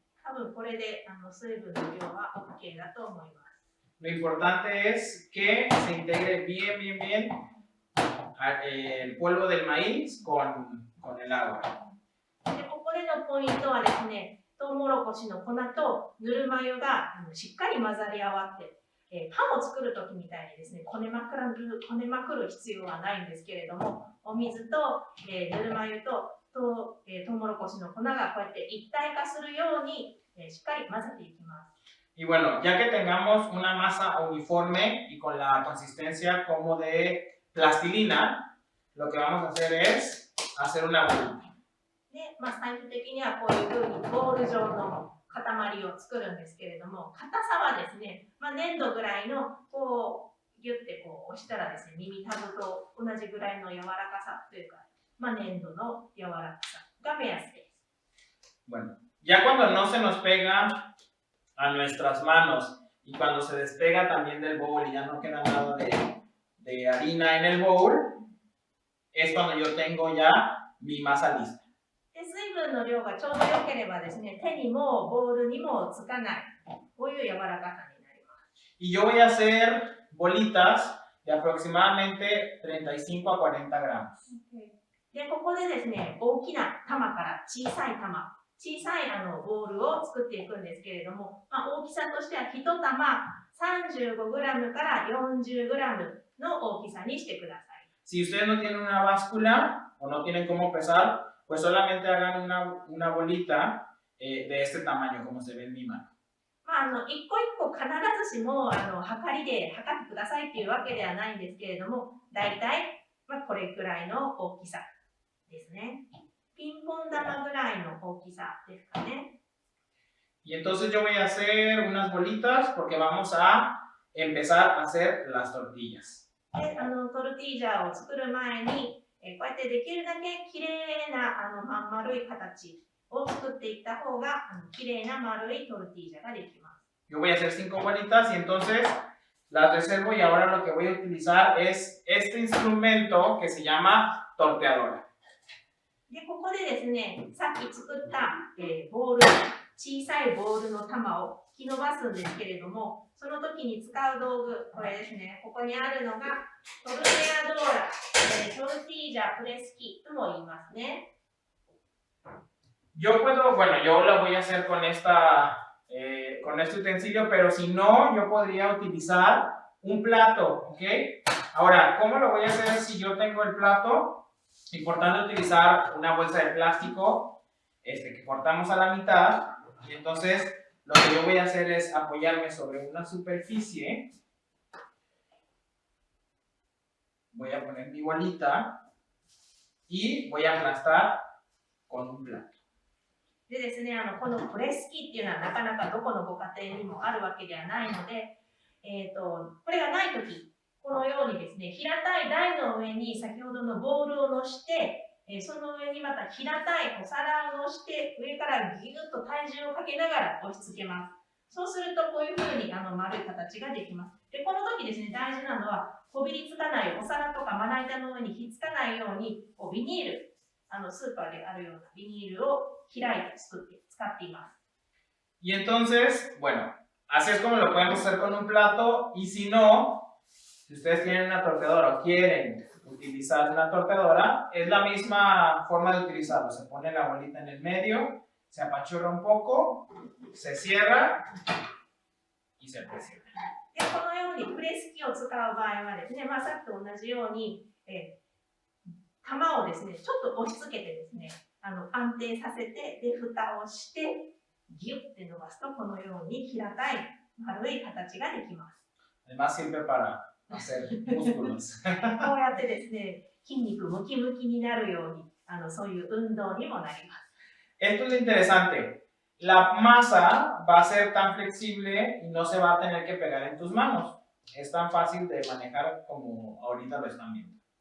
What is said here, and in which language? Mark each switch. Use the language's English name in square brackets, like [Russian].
[Japanese] 多分これで水分の量は OK だと思います。 [Spanish] Lo importante es que se integre bien el polvo del maíz con el agua. [Japanese] でここでのポイントはですね、トウモロコシの粉とぬるま湯がしっかり混ざり合わって、パンを作るときみたいにですね、こねまくる必要はないんですけれども、お水と、ぬるま湯とトウモロコシの粉がこうやって一体化するように、しっかり混ぜていきます。 [Spanish] Y bueno, ya que tengamos una masa uniforme y con la consistencia como de plastilina, lo que vamos a hacer es hacer una bolita. [Japanese] で、最終的にはこういうふうにボール状の塊を作るんですけれども、硬さはですね、粘土ぐらいのこうギュッてこう押したらですね、耳たぶと同じぐらいの柔らかさというか、粘土の柔らかさが目安です。 [Spanish] Bueno, ya cuando no se nos pega a nuestras manos y cuando se despega también del bowl y ya no queda nada de harina en el bowl, es cuando yo tengo ya mi masa lista. [Japanese] で水分の量がちょうど良ければですね、手にもボウルにもつかない、こういう柔らかさになります。 [Spanish] Y yo voy a hacer bolitas de aproximadamente 35 a 40 gramos. [Japanese] でここでですね、大きな玉から小さいボールを作っていくんですけれども、大きさとしては1玉 35g から 40g の大きさにしてください。 [Spanish] Si ustedes no tienen una báscula o no tienen cómo pesar, pues solamente hagan una bolita de este tamaño, como se ve en mi mano. [Japanese] 一個一個必ずしも測りで測ってくださいっていうわけではないんですけれども、だいたいこれくらいの大きさですね。ピンポン玉ぐらいの大きさですかね。 [Spanish] Y entonces yo voy a hacer unas bolitas porque vamos a empezar a hacer las tortillas. [Japanese] でトルティージャーを作る前に、こうやってできるだけきれいなまん丸い形を作っていった方がきれいな丸いトルティージャーができます。 [Spanish] Yo voy a hacer 5 bolitas y entonces las reservo y ahora lo que voy a utilizar es este instrumento que se llama torteadora. [Japanese] でここでですね、さっき作ったボール、小さいボールの玉を引き伸ばすんですけれども、その時に使う道具、これですね、ここにあるのがトルテアドーラ、トルティージャープレス機とも言いますね。 [Spanish] Yo lo voy a hacer con este utensilio, pero si no, yo podría utilizar un plato, ¿ok? Ahora, ¿cómo lo voy a hacer si yo tengo el plato? Importante utilizar una bolsa de plástico que cortamos a la mitad. Y entonces, lo que yo voy a hacer es apoyarme sobre una superficie. Voy a poner mi bolita y voy a aplastar con un plato. [Japanese] でですね、このプレス機っていうのはなかなかどこのご家庭にもあるわけではないので、これがないとき、このようにですね、平たい台の上に先ほどのボールを乗して、その上にまた平たいお皿を乗して、上からギュッと体重をかけながら押し付けます。そうするとこういうふうに丸い形ができます。で、この時ですね、大事なのは、こびりつかないお皿とかまな板の上にひっつかないように、ビニール、スーパーであるようなビニールを開いて使っています。 [Spanish] Y entonces, bueno, así es como lo podemos hacer con un plato. Y si no, si ustedes tienen una torteadora o quieren utilizar una torteadora, es la misma forma de utilizarlo. Se pone la bolita en el medio, se apachurra un poco, se cierra y se presiona. [Japanese] で、このようにプレス機を使う場合はですね、さっきと同じように、玉をですね、ちょっと押し付けてですね、安定させて、で、蓋をして、ギュッて伸ばすと、このように平たい丸い形ができます。 [Spanish] Además sirve para hacer músculos. [Japanese] こうやってですね、筋肉ムキムキになるように、そういう運動にもなります。 [Spanish] Esto es interesante. La masa va a ser tan flexible y no se va a tener que pegar en tus manos. Es tan fácil de manejar como ahorita lo están viendo.